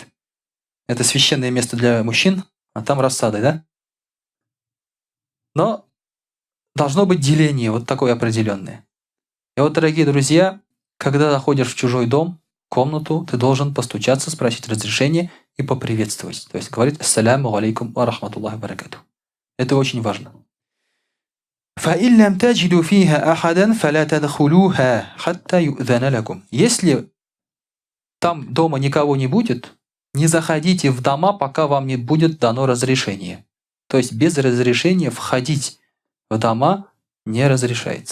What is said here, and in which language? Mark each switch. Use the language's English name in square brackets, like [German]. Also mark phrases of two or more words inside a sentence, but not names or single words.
[Russian] Это священное место для мужчин, а там рассады, да? Но должно быть деление вот такое определенное. И вот, дорогие друзья, когда заходишь в чужой дом, комнату, ты должен постучаться, спросить разрешение и поприветствовать. То есть говорить [Arabic] «السلام عليكم ورحمة الله وبركاته». [Russian] Это очень важно. Если там дома никого не будет, не заходите в дома, пока вам не будет дано разрешение. То есть без разрешения входить в дома не разрешается.